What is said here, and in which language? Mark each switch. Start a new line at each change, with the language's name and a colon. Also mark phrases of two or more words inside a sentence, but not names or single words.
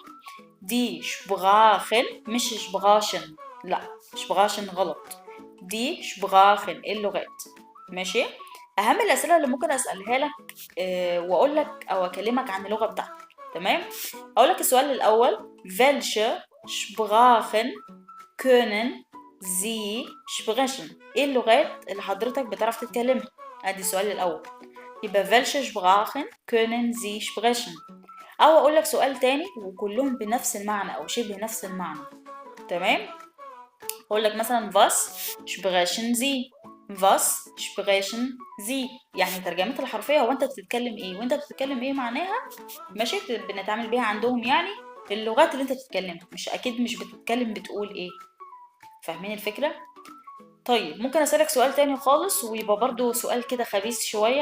Arabic: دي شبراخن مش شبراشن، لا شبراشن غلط، دي شبراخن ايه اللغات. ماشي. اهم الاسئله اللي ممكن اسالها لك واقول لك او اكلمك عن اللغه بتاعتك. تمام. اقول لك السؤال الاول:
German: welche Sprachen können Sie sprechen؟
Arabic: ايه اللغات اللي حضرتك بتعرف تتكلمها؟ ادي السؤال الاول. يبقى
German: welche Sprachen können Sie sprechen؟
Arabic: او اقول لك سؤال تاني وكلهم بنفس المعنى او شبه نفس المعنى. تمام. اقول لك مثلا
German: was sprechen Sie؟ was sprechen Sie؟
Arabic: يعني ترجمتها الحرفيه هو انت بتتكلم ايه، وانت بتتكلم ايه معناها. ماشي، بنتعامل بيها عندهم يعني اللغات اللي انت بتتكلمها، مش اكيد مش بتتكلم بتقول ايه. فاهمين الفكره؟ طيب، ممكن اسالك سؤال تاني خالص ويبقى برضو سؤال كده خبيث شويه.